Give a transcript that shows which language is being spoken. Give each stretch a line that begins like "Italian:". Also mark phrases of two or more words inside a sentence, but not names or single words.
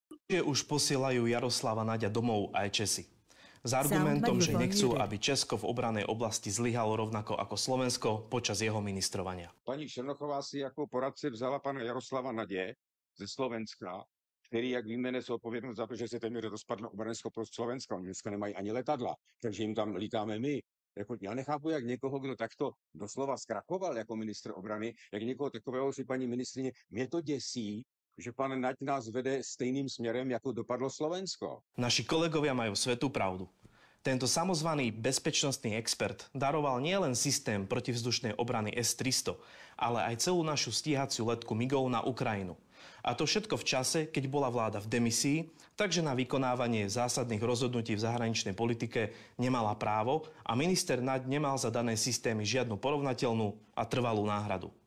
Slovak: Že už posielajú Jaroslava Naďa domov aj Česi. S argumentom, že nechcú, aby Česko v obrannej oblasti zlyhalo rovnako ako Slovensko počas jeho ministrovania.
Czech: Paní Černochová si jako poradce vzala pana Jaroslava Nadě ze Slovenska, který, jak víme, nese odpovědnost za to, že se téměř rozpadla obranyschopnost Slovenska. Oni dneska nemají ani letadla, takže jim tam lítáme my. Jako, já nechápu, jak někoho, kdo takto doslova zkrachoval jako ministr obrany, jak někoho takového si paní ministrině, mě to děsí, že pán Naď nás vede stejným smerom,
Slovak: ako dopadlo Slovensko. Naši kolegovia majú svätú pravdu. Tento samozvaný bezpečnostný expert daroval nielen systém protivzdušnej obrany S-300, ale aj celú našu stíhaciu letku MIGov na Ukrajinu. A to všetko v čase, keď bola vláda v demisii, takže na vykonávanie zásadných rozhodnutí v zahraničnej politike nemala právo a minister Naď nemal za dané systémy žiadnu porovnateľnú a trvalú náhradu.